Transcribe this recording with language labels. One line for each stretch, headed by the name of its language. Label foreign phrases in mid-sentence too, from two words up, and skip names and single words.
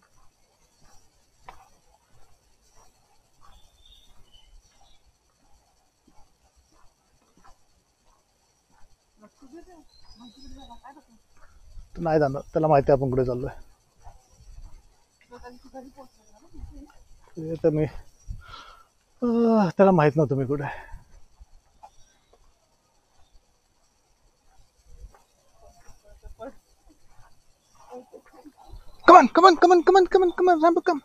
Marathi: नाही जाणार, त्याला माहिती आहे आपण कुठे चाललोय. ते तर मी त्याला माहित नव्हतं मी कुठे.
English: come on come on come on come on come on come on Rambo come.